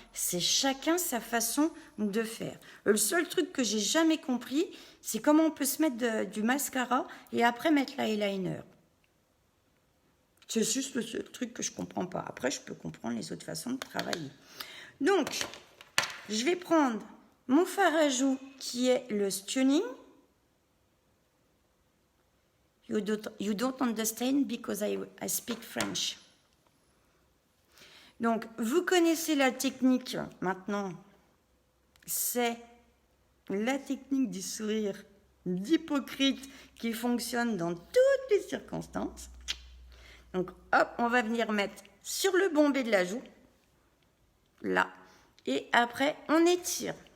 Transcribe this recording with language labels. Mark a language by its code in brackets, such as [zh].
[fr] C'est chacun sa façon de faire. Le seul truc que j'ai jamais compris, c'est comment on peut se mettre du mascara et après mettre l'eyeliner. C'est juste le seul truc que je comprends pas. Après, je peux comprendre les autres façons de travailler. Donc, je vais prendre mon fard à joues qui est le Stunning. [en] You don't understand because I speak French. [fr] Donc, vous connaissez la technique maintenant. C'est la technique du sourire d'hypocrite qui fonctionne dans toutes les circonstances. Donc, hop, on va venir mettre sur le bombé de la joue, là, et après, on étire.